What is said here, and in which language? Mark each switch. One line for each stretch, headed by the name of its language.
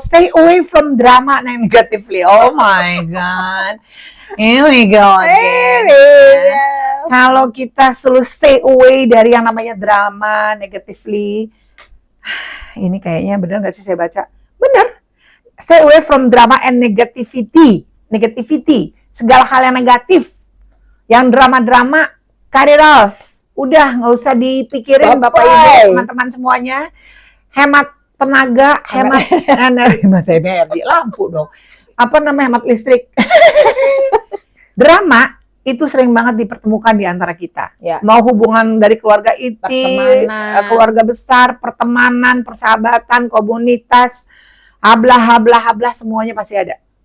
English: Stay away from drama negatively. Oh my god. Here we go again.
Indonesian: Kalau kita selalu
English: stay away
Indonesian: dari yang namanya
English: drama negatively,
Indonesian: ini kayaknya bener nggak sih saya baca? Bener.
English: Stay away from drama and negativity.
Indonesian: Segala hal yang negatif. Yang drama-drama,
English: cut it off.
Indonesian: Udah, nggak usah dipikirin Bapak Ibu, teman-teman semuanya. Hemat tenaga, hemat energi, lampu dong. Apa namanya, hemat listrik. Drama itu sering banget dipertemukan di antara kita. Ya. Mau hubungan dari keluarga inti, keluarga besar, pertemanan, persahabatan, komunitas, hablah semuanya pasti ada.